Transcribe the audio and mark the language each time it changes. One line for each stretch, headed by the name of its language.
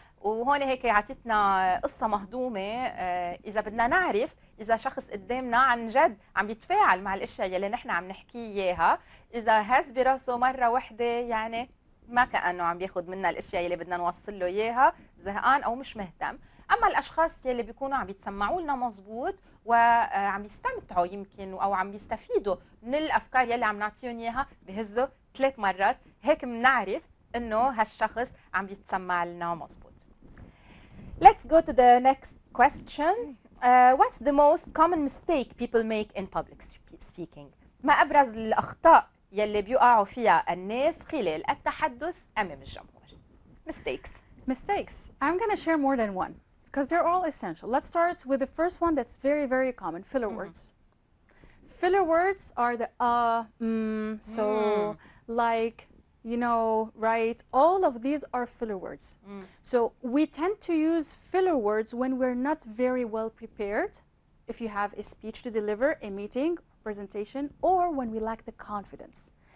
Arabic: وهون هيك عطيتنا قصه مهضومه. اذا بدنا نعرف اذا شخص قدامنا عن جد عم بيتفاعل مع الاشياء يلي نحن عم نحكي اياها، اذا هز براسه مره واحده يعني ما كانه عم بياخذ منا الاشياء يلي بدنا نوصل له اياها، زهقان او مش مهتم. اما الاشخاص يلي بيكونوا عم بيتسمعوا لنا مزبوط وعم بيستمتعوا يمكن او عم بيستفيدوا من الافكار يلي عم نعطيهم اياها، بهزوا 3 مرات هيك بنعرف انه هالشخص عم بيتسمع لنا مزبوط.
English: Let's go to the next question. What's the most common mistake people make in public speaking?
Arabic: ما أبرز الأخطاء يلي بيقعوا فيها الناس خلال التحدث أمام الجمهور؟
English: Mistakes. I'm going to share more than one because they're all essential. Let's start with the first one that's very, very common, filler words. Filler words are the so like, you know, right? All of these are filler words. So we tend to use filler words when we're not very well prepared, if you have a speech to deliver, a meeting, presentation, or when we lack the confidence.